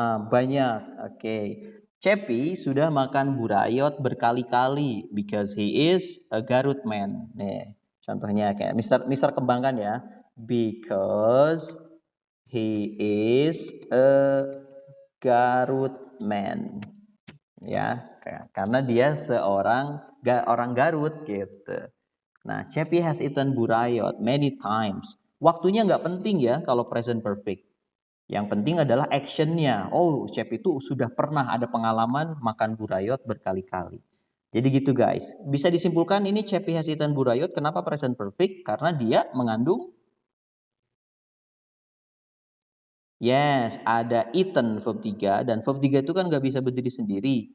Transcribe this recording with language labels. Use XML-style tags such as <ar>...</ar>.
<id>Banyak. Oke. Cepi sudah makan burayot berkali-kali</id> <en>because he is a Garut man.</en> <id>Nih, contohnya kayak Mister kembangkan ya.</id> <en>Because he is a Garut man.</en> <id>Ya, karena dia orang Garut gitu.</id> <en>Nah, Cepi has eaten burayot many times.</en> <id>Waktunya nggak penting ya kalau present perfect. Yang penting adalah actionnya. Oh, Cepi itu sudah pernah ada pengalaman makan burayot berkali-kali. Jadi gitu guys. Bisa disimpulkan ini</id> <en>Cepi has eaten burayot</en> <id>kenapa present perfect? Karena dia mengandung yes, ada eaten verb 3 dan verb 3 itu kan nggak bisa berdiri sendiri.</id>